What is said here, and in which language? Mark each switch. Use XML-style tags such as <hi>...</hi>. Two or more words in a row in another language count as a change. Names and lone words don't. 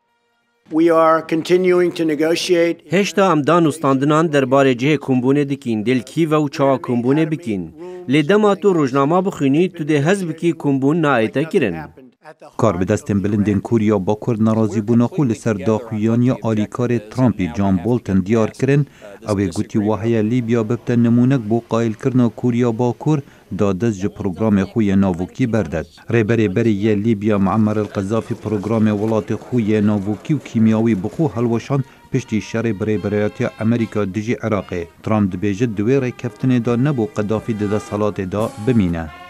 <ku>هێشتا ئەم دانوستاندنان دەربارەی جێ کۆمبوونێ دکین دلکیڤە و چاوا کۆمبوونێ بکین لێ دەما تۆ ڕۆژنامە بخوێنی تو دێ هەز بکی کۆمبوون نائێتە کرن. کار بدەستێن بلندێن کوریا باکوور نەڕازی بوونەخۆ لەسەر داخویانیە ئالیکارێ ترامپی جان بۆلتن دیارکردن ئەوێ گوتی وهەیە لیبیا ببتە نمونەک بۆ قایلکردنەوە کوریا باکوور دادەست ji پروگرامê xwe yê navokî berdet. Rêberê berê yê Libya Muammer el-Qezafî programê welatê xwe yê navokî û kîmyawî bi xwe helweşand piştî şerê bi rêberiyatiya Amerîka dijî Iraqê. Trump dibêje di wê rêkeftinê da nebû Qedafî di desthilatê da bimîne.</ku>